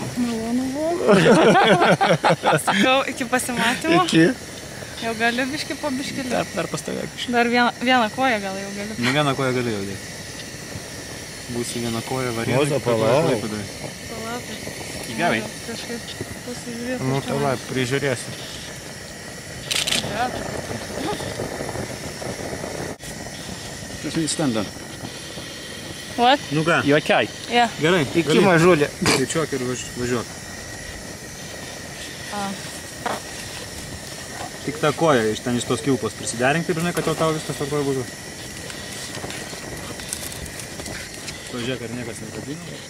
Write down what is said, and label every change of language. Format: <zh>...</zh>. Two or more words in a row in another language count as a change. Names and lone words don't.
<lt>Malonu buvo. Sakau, iki pasimatymo. Iki. Jau gali biškį po biškį. Dar pastovėk biškį. Dar vieną koją gal jau gali. Nu vieną koją gali jau dėti. Būsi vieną koją variantai. Moza, palauk. Palauk. Gerai. Kažkaip pasižiūrėti. Nu, tavai, prižiūrėsi.</lt> <en>Just need to stand up. What?</en> <lt>Nu ką?</lt> <en>You okay? Yeah.</en> <lt>Gerai. Iki mažulė. Skaičiuok ir važiuok. Tik tą koją iš ten iš tos kilpos prisiderink, taip žinai, kad jau tau viskas tvarkoje būtų. Pažiūrėk, ar niekas nekabino.</lt>